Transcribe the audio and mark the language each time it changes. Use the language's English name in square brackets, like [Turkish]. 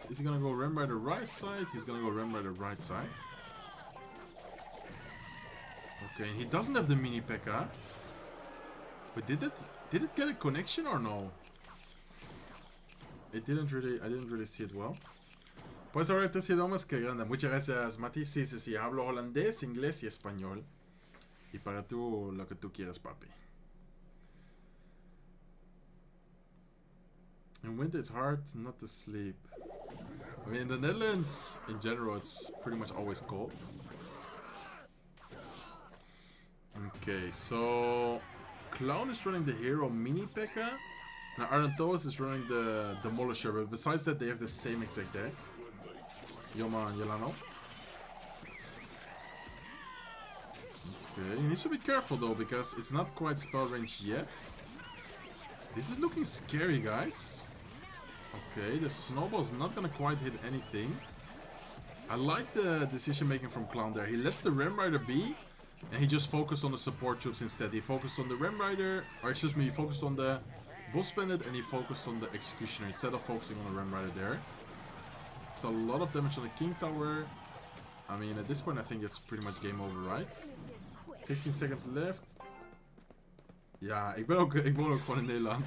[English] Is he gonna go Rim Rider right side? He's gonna go Rim Rider right side. Okay, he doesn't have the Mini P.E.K.K.A. But did it get a connection or no? It didn't really, I didn't really see it well. [Spanish] Puedes hablar tres idiomas, que grande. Muchas gracias, Mati. Sí, sí, sí. Hablo holandés, inglés y español. Y para tú, lo que tú quieras, papi. [English] In winter, it's hard not to sleep. I mean, in the Netherlands, in general, it's pretty much always cold. Okay, so Clown is running the hero Mini P.E.K.K.A. Now Arontos is running the Demolisher, but besides that they have the same exact deck. Yoma and Yelano. Okay, he needs to be careful though, because it's not quite spell range yet. This is looking scary, guys. Okay, the snowball's not gonna quite hit anything. I like the decision making from Clown there. He lets the Rim Rider be. And he just focused on the support troops instead. He focused on the Rim Rider, or excuse me, he focused on the Boss Bandit and he focused on the Executioner instead of focusing on the Rim Rider there. It's a lot of damage on the King Tower. I mean, at this point I think it's pretty much game over, right? 15 seconds left. [Dutch] Ja, ik woon ook gewoon in Nederland.